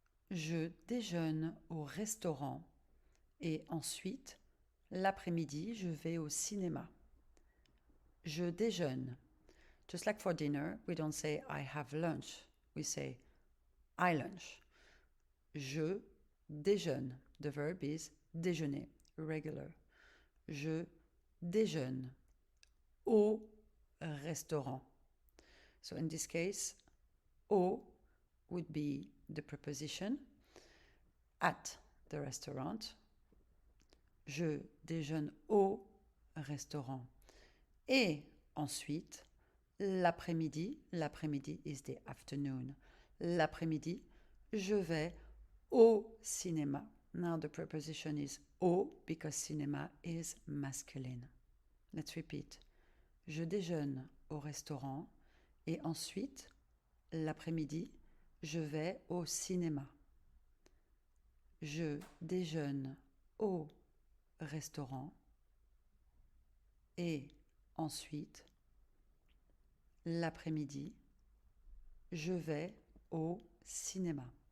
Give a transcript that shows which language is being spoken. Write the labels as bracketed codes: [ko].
[fr] Je déjeune au restaurant et ensuite, l'après-midi, je vais au cinéma. Je déjeune. [en] Just like for dinner, we don't say I have lunch. we say I lunch. [fr] Je déjeune. [en] The verb is déjeuner, regular. [fr] Je déjeune au restaurant. [en] So in this case, au would be the preposition at the restaurant. [fr] Je déjeune au restaurant. Et ensuite, l'après-midi [en] is the afternoon. [fr] L'après-midi, je vais au cinéma. [en] Now the preposition is au because cinema is masculine. Let's repeat. [fr] Je déjeune au restaurant et ensuite, l'après-midi, je vais au cinéma. Je déjeune au restaurant et ensuite, l'après-midi, je vais au cinéma.